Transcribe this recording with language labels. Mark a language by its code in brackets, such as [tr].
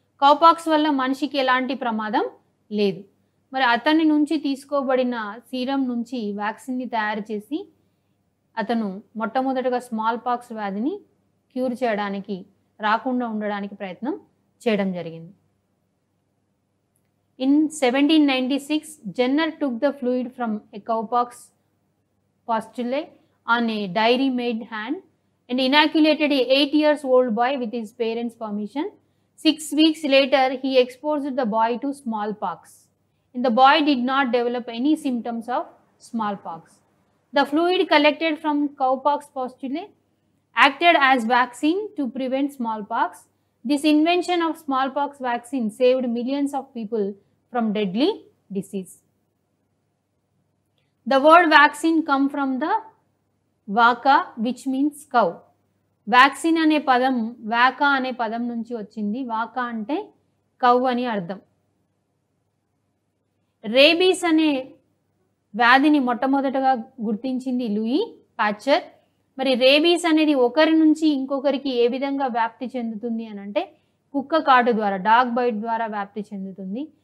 [te] Cowpox వల్ల మనిషికి ఎలాంటి ప్రమాదం లేదు. మరి అతని నుంచి తీసుకోబడిన సీరం నుంచి వ్యాక్సిన్ని తయారు చేసి అతను మొట్టమొదటగా స్మాల్ పాక్స్ వ్యాధిని క్యూర్ చేయడానికి రాకుండా ఉండడానికి ప్రయత్నం చేయడం జరిగింది. [en] In 1796, Jenner took the fluid from a cowpox pustule on a dairy-maid hand and inoculated a 8-year-old boy with his parents' permission. 6 weeks later, he exposed the boy to smallpox, and the boy did not develop any symptoms of smallpox. The fluid collected from cowpox pustule acted as vaccine to prevent smallpox. This invention of smallpox vaccine saved millions of people from deadly disease. The word vaccine come from the vaka which means cow. [te] Vaccine అనే పదం వాకా అనే పదం నుంచి వచ్చింది. వాకా అంటే cow అని అర్థం. Rabies అనే వ్యాధిని మొట్టమొదటగా గుర్తించింది లూయి పాశ్చర్. మరి రేబీస్ అనేది ఒకరి నుంచి ఇంకొకరికి ఏ విధంగా వ్యాప్తి చెందుతుంది అని అంటే కుక్క కాటు ద్వారా డాగ్ బైట్ ద్వారా వ్యాప్తి చెందుతుంది.